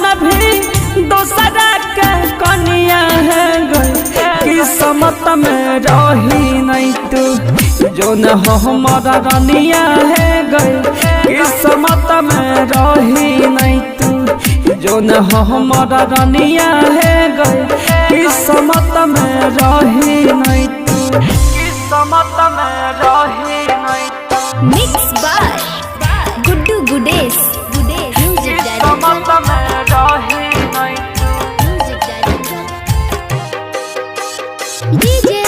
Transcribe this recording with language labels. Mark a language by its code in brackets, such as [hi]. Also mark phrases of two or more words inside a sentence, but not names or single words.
[anp] भी दोसरा के कनिया है गई किस्मत में रही नहीं तू जो न हो हमारा रानिया है गई किस्मत में रही नहीं तू जो न हो हमारा रानिया है गई किस्मत में रही नहीं तू किस्मत में रही नहीं तू [en] मिक्स बाय गुड्डू गुडेश म्यूजिक [anp] किस्मत में रही नहीं तू [en] डीजे